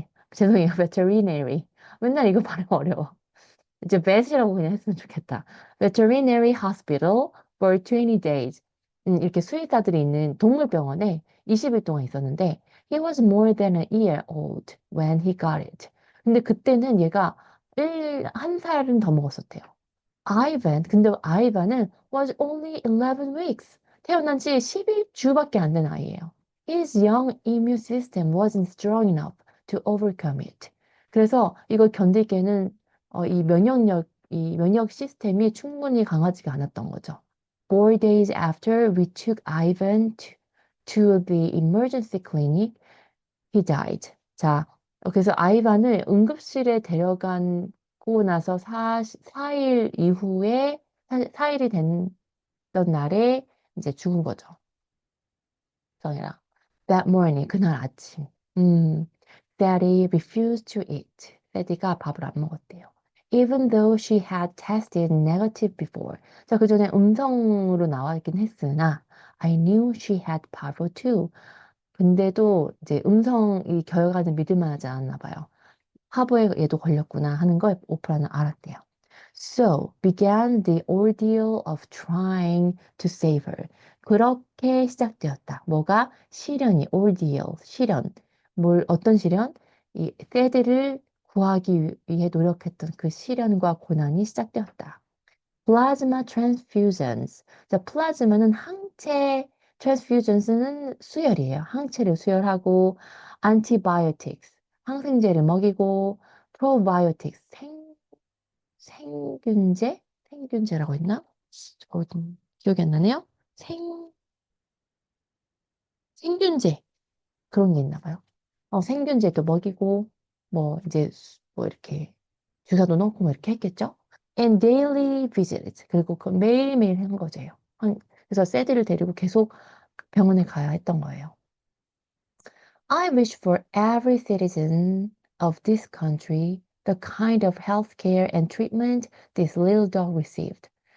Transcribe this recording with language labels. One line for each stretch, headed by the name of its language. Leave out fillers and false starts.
Korean: 죄송해요, veterinary. 맨날 이거 발음 어려워. 이제 vet이라고 그냥 했으면 좋겠다.
English: Veterinary Hospital for 20 days.
Korean: 이렇게 수의사들이 있는 동물병원에 20일 동안 있었는데
English: he was more than a year old when he got it.
Korean: 근데 그때는 얘가 한 살은 더 먹었었대요. 근데 아이반은
English: was only 11 weeks.
Korean: 태어난 지 11주밖에 안 된 아이예요.
English: His young immune system wasn't strong enough to overcome it.
Korean: 그래서 이걸 견디기에는 이 면역 시스템이 충분히 강하지가 않았던 거죠.
English: 4 days after we took Ivan to the emergency clinic, he died.
Korean: 자, 그래서 아이반을 응급실에 데려가고 나서 4일 이후에, 4일이 됐던 날에 이제 죽은 거죠. 성이랑.
English: That morning,
Korean: 그날 아침.
English: Daddy refused to eat.
Korean: 세디가 밥을 안 먹었대요.
English: Even though she had tested negative before.
Korean: 자, 그 전에 음성으로 나왔긴 했으나,
English: I knew she had parvo too.
Korean: 근데도 이제 음성이 결과는 믿을만하지 않았나 봐요. 화보에 얘도 걸렸구나 하는 걸 오프라는 알았대요.
English: So began the ordeal of trying to save her.
Korean: 그렇게 시작되었다. 뭐가? ordeal, 시련. 어떤 시련? 이 세드를 구하기 위해 노력했던 그 시련과 고난이 시작되었다.
English: Plasma transfusions.
Korean: 자, 플라즈마는 항체, transfusions는 수혈이에요. 항체를 수혈하고, antibiotics, 항생제를 먹이고, probiotics, 생균제? 생균제라고 했나? 좀 기억이 안 나네요. 생균제. 그런 게 있나 봐요. 생균제도 먹이고, 뭐, 이제, 뭐, 이렇게, 주사도 넣고, 뭐, 이렇게 했겠죠?
English: And daily visits.
Korean: 그리고 그 매일매일 한 거제요. 그래서 세디를 데리고 계속 병원에 가야 했던 거예요.
English: I wish for every citizen of this country the kind of health care and treatment this little dog received.